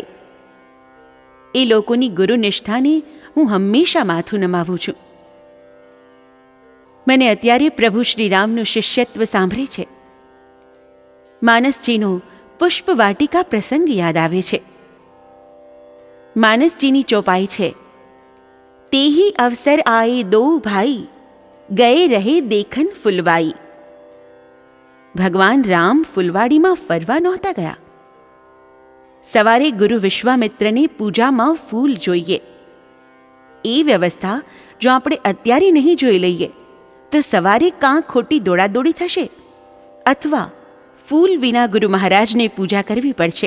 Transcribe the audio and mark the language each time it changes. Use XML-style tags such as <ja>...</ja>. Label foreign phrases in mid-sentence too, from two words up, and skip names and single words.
<gu>એ લોકોની ગુરુનિષ્ઠાને હું હંમેશા માથું નમાવું છું. મને અત્યારે પ્રભુ શ્રીરામનું શિષ્યત્વ સાંભળે છે. માનસજીનો પુષ્પવાટિકા પ્રસંગ યાદ આવે છે. માનસજીની ચોપાઈ છે, તે</gu> <awa>ही अवसर आए दो भाई, गए रहे देखन फुलवाई.</awa> <gu>ભગવાન રામ ફૂલવાડીમાં ફરવા નહોતા ગયા. સવારે ગુરુ વિશ્વામિત્રને પૂજામાં ફૂલ જોઈએ. એ વ્યવસ્થા જો આપણે અત્યારે નહીં જોઈ લઈએ તો સવારે કાં ખોટી દોડાદોડી થશે અથવા ફૂલ વિના ગુરુ મહારાજને પૂજા કરવી પડશે.</gu>